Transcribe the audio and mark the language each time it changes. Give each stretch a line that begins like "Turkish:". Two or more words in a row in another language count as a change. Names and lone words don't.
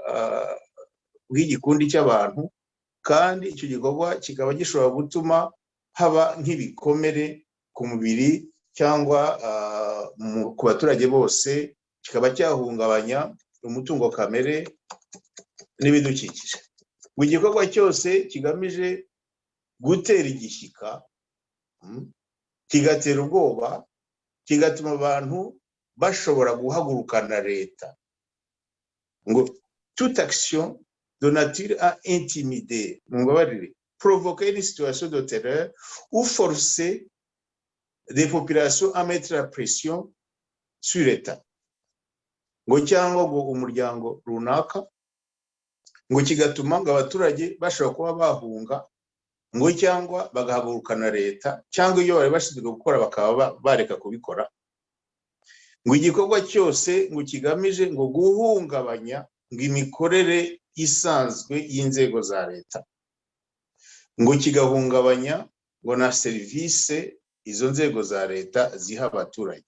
Kinyarwanda: bw'igikundi cy'abantu, kandi icyo gikorwa kikaba gishobora gutuma haba nk'ibikomere ku mubiri cyangwa ku baturage bose, kikaba cyahungabanya umutungo kamere n'ibidukikije. Mu gikorwa cyose kigamije gutera igishyika, kigatera ubwoba, kigatuma abantu bashobora guhagurukana leta.
French: Ngo toute action de nature à intimider, provoquer une situation de terreur ou forcer des populations à mettre la pression sur l'État.
Kinyarwanda: Ngo cyangwa ngo umuryango runaka, ngo kigatuma ngo abaturage bashobora kuba bahunga, ngo cyangwa bagahagurukana leta, cyangwa iyo bari bashinzwe gukora bakaba bareka kubikora. Ngo igikorwa cyose ngo kigamije ngo guhungabanya ngo imikorere isanzwe y'inzego za leta, ngo kigahungabanya ngo na serivisi izo nzego za leta ziha abaturage.